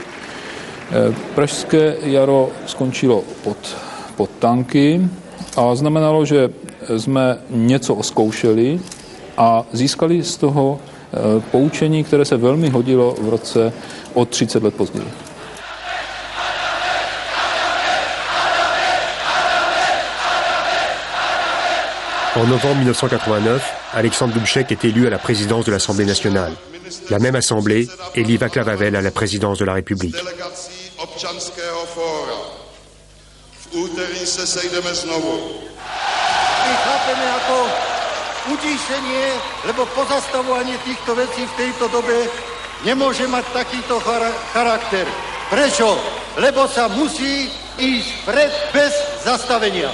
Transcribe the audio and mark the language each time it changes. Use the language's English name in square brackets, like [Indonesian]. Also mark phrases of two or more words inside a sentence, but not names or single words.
[Czech] Pražské jaro skončilo pod tanky a znamenalo, že jsme něco oskoušeli a získali z toho poučení, které se velmi hodilo v roce o 30 let později. [French] En novembre 1989, Alexandre Dubček est élu à la présidence de l'Assemblée nationale. La même assemblée élit Václav Havel à la présidence de la République. [Czech] Občanského fóra. V úterý se sejdeme znovu. [Slovak] My chápeme jako utíšenie, lebo pozastavovanie týchto vecí v tejto dobe nemôže mať takýto charakter. Prečo? Lebo sa musí ísť vpred bez zastavenia.